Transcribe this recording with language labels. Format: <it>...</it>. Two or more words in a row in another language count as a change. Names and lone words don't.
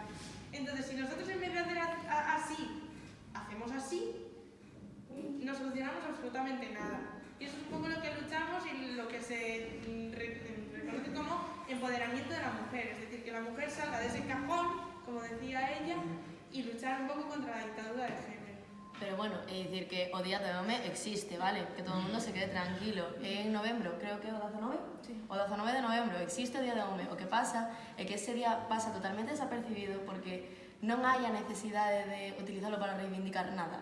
<es>Entonces, si nosotros en vez de hacer así, hacemos así, no solucionamos absolutamente nada. Y eso es un poco lo que luchamos y lo que se reconoce como empoderamiento de la mujer. Es decir, que la mujer salga de ese cajón, como decía ella, y luchar un poco contra la dictadura de género.</es> <gl>Pero bueno, é dicir que o Día do Home existe, vale? Que todo o mundo se quede tranquilo. En novembro, creo que é o 19?</gl> <es>Sí.</es> <gl>O 19 de novembro existe o Día do Home. O que pasa é que ese día pasa totalmente desapercibido porque non hai a necesidade de utilizarlo para reivindicar nada.</gl>